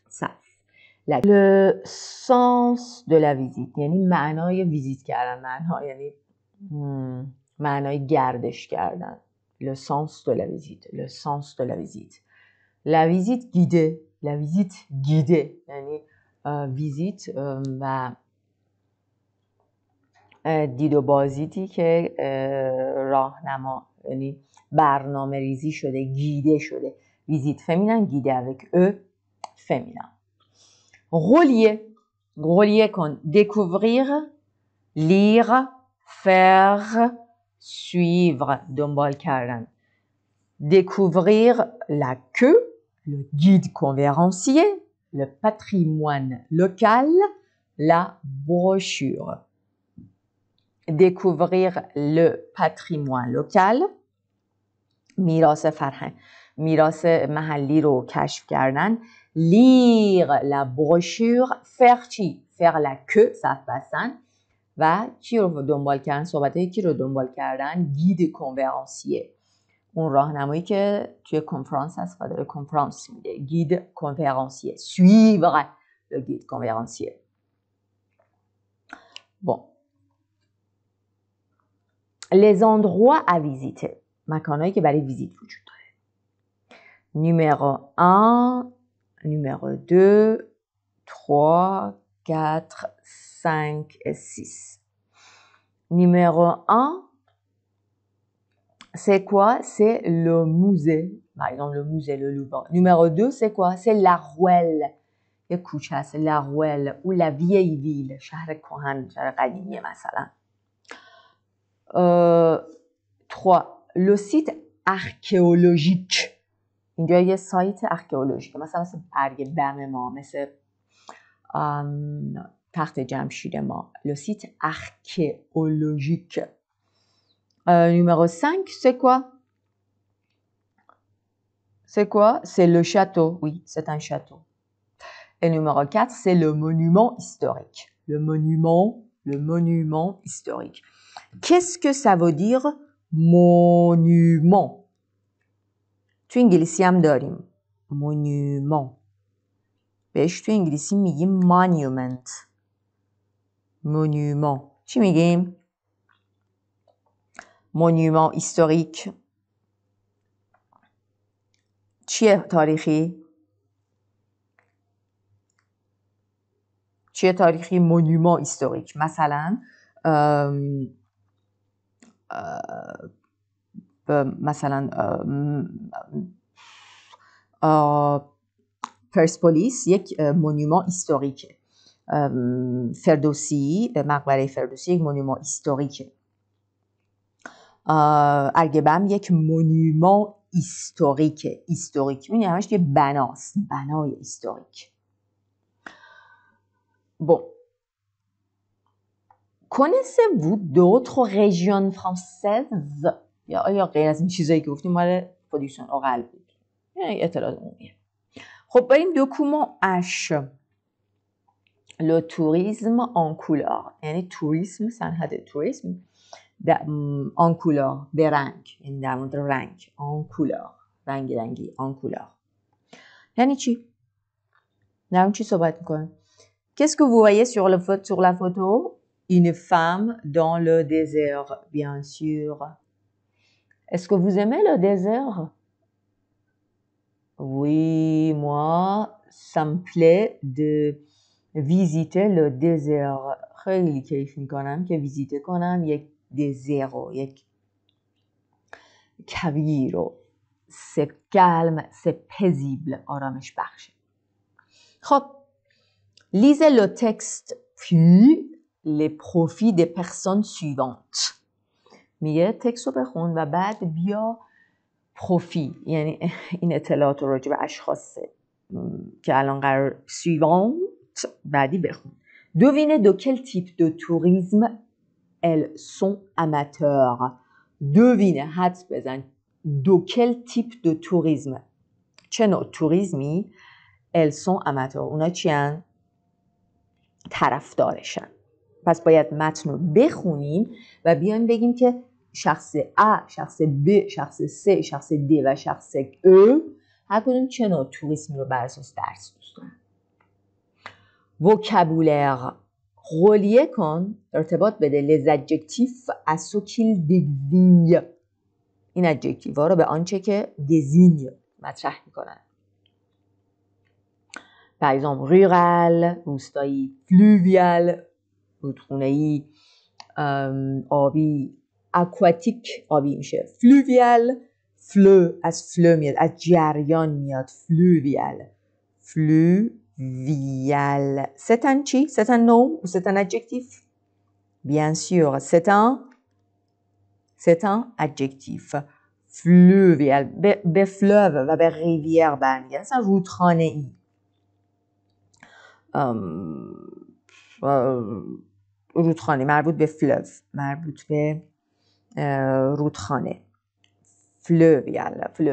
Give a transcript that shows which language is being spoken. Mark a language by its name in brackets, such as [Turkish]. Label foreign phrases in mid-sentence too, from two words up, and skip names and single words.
[French] le sens de la visite [Persian] یعنی معنای ویزیت کردن. معنی یعنی معنای گردش کردن. [French] le sens de la visite. le sens de la visite. la visite guidée. la visite guidée [Persian] یعنی ویزیت و دید و بازدیدی که راهنما یعنی برنامه ریزی شده، گیده شده. [French] visite féminin, guidée avec eux féminin. relier کن. découvrir, lire, faire, suivre [Persian] دنبال کردن. [French] découvrir la queue, le guide conférencier, le patrimoine local, la brochure. découvrir le patrimoine local [Persian] میراث فرهنگ، میراث محلی رو کشف کردن. [French] lire la brochure. faire چی؟ faire la queue [Persian] صف بستن. و چی رو دنبال کردن؟ صحبت کی رو دنبال کردن؟ [French] guide conférencier, [Persian] اون راهنمایی که توی کنفرانس هست و داره کنفرانس میده. [French] guide conférencier. suivre le guide conférencier. bon les endroits à visiter [Persian] مکانهایی که برای ویزیت وجود داره. [French] numéro 1 numéro 2 3 4 5 et 6. numéro 1 c'est quoi? C'est le musée. Par exemple, le musée, le Louvre. Numéro 2, c'est quoi? C'est la ruelle. [Persian] یک کوچه است. [French] La Ruelle ou la vieille ville، [Persian] شهر کهن، شهر قدیمی مثلا. [French] 3. Le site archéologique. [Persian] اینجا یه [French] site archéologique, [Persian] مثلا برگ بم ما، مثل تخت جمشید ما. [French] Le site archéologique. Numéro 5, c'est quoi? C'est quoi? C'est le château. Oui, c'est un château. Et numéro 4, c'est le monument historique. Le monument historique. Qu'est-ce que ça veut dire monument? [Persian] تو انگلیسی هم داریم monument. بهش تو انگلیسی میگیم monument. [French] monument. [Persian] چی میگیم؟ [French] monument historique. [Persian] چیه تاریخی؟ چیه تاریخی؟ [French] monument historique. [Persian] مثلا پرسپولیس یک [French] monument historique. [Persian] فردوسی، مقبره فردوسی یک [French] monument historique. [Persian] ارگبم یک [French] monument historique. [Persian] هیستوریک می‌بینی همش یه بناست، بنای هیستوریک. [French] Bon. Connaissez-vous d'autres régions françaises؟ [Persian] یا غیر از این چیزایی که گفتیم مال [French] production orale [Persian] بود. یعنی اطلاعات عمومیه. خب بریم دوکومون اش. [French] Le tourisme en couleur. [Persian] یعنی توریسم، صنعت توریسم [French] en couleur، [Persian] به رنگ، یعنی در مورد رنگ. [French] en couleur، [Persian] رنگی [French] en couleur. [Persian] یعنی چی؟ در اون چی صحبت میکنیم؟ [French] Qu'est-ce que vous voyez sur la photo? Une femme dans le désert, bien sûr. Est-ce que vous aimez le désert? Oui, moi, ça me plaît de visiter le désert. [Persian] خیلی کیف میکنم که ویزیت کنم یک دزرو، یک کویر رو. [French] C'est calme, c'est paisible. [Persian] آرامش بخشه. [French] خب lisez le texte puis les profils des personnes suivantes. [Persian] میگه تکست رو بخون و بعد بیا پروفیل، یعنی این اطلاعات رو راجع به اشخاص که الان قرار suivante بعدی بخون. [French] Devinez de quel type de tourisme elles sont amateurs. Devinez، [Persian] حدس بزن. [French] De quel type de tourisme، [Persian] چه نوع توریسمی [French] elles sont amateurs، [Persian] اونا چیان؟ طرفدارشن. پس باید متن رو بخونیم و بیان بگیم که شخص A، شخص B، شخص C، شخص D و شخص E هر کدوم چه نوع توریسمی رو بر اساس درس دوست دارن. [French] vocabulaire relier [Persian] کن، ارتباط بده [French] les adjectifs à ce qu'ils désignent. [Persian] این ادجکتیو ها رو به آنچه که désigne مطرح میکنن. [French] par exemple rural، [Persian] روستایی، fluvial، رودخونه‌ای، آبی، aquatique، آبی میشه fluvial، fleu از fleu میاد، از جریان میاد، [French] fluvial. C'est un چی؟ C'est un nom ou c'est un adjectif؟ Bien sûr, c'est un adjectif. [Persian] fluvial به fleuve و به rivière برمیگرده. مثلا رودخانه ای. رودخانه مربوط به فلو، مربوط به رودخانه. [French] فلوویال.